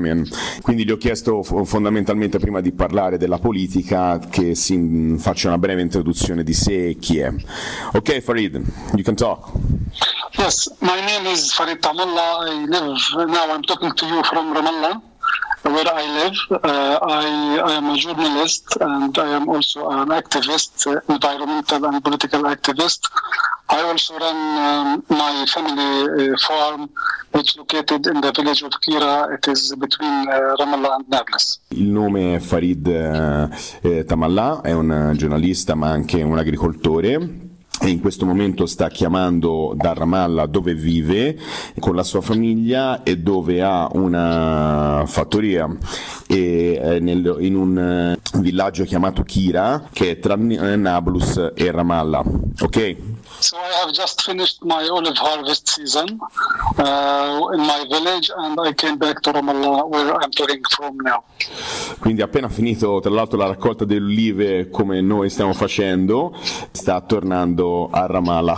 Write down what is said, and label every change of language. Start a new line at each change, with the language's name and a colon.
English: I mean,
Italian: quindi gli ho chiesto fondamentalmente, prima di parlare della politica, che si faccia una breve introduzione di sé e chi è.
English: Ok, Farid, you can talk. Yes, my name is Farid Tamullah. I live, now I'm talking to you from Ramallah, where I live. I am a journalist and I am also an activist, environmental and political activist. I also run my family farm, which is located in the village of Kira. It is between Ramallah and Nablus.
Italian: Il nome è Farid Tamullah, è un giornalista ma anche un agricoltore. E in questo momento sta chiamando da Ramallah, dove vive con la sua famiglia e dove ha una fattoria, e in un villaggio chiamato Kira, che è tra Nablus e Ramallah. Ok?
English: So I have just finished my olive harvest season in my village, and I came back to Ramallah, where I'm living from now.
Italian: Quindi ha appena finito, tra l'altro, la raccolta delle olive, come noi stiamo facendo, sta tornando a Ramallah.